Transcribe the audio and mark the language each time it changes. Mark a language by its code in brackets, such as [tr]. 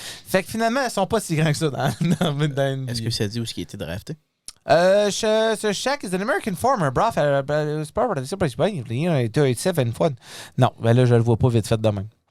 [fr] Fait que finalement, ils sont pas si grands que ça dans NBA. Est-ce que ça dit où est-ce qu'il a été drafté? [en] So Shaq is an American farmer. [fr] Bro, c'est pas vrai. C'est pas bien. Il a 7 fois. Non, ben là, je le vois pas vite fait de même.